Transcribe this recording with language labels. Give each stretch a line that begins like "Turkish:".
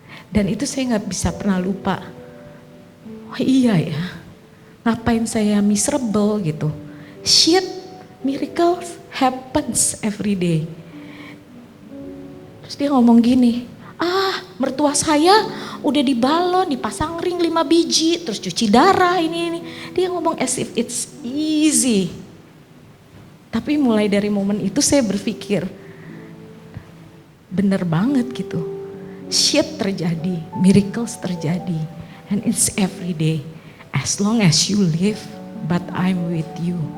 Indonesian: Dan itu saya gak bisa pernah lupa. Oh iya ya, ngapain saya miserable gitu.
English: Shit, miracles happens every day.
Indonesian: Terus dia ngomong gini, mertua saya udah dibalon, dipasang ring 5 biji, terus cuci darah ini. Dia ngomong
English: as if it's easy.
Indonesian: Tapi mulai dari momen itu saya berpikir, bener banget gitu.
English: Shit
Indonesian: terjadi,
English: miracles terjadi, and it's every day. As long as you live, but I'm with you.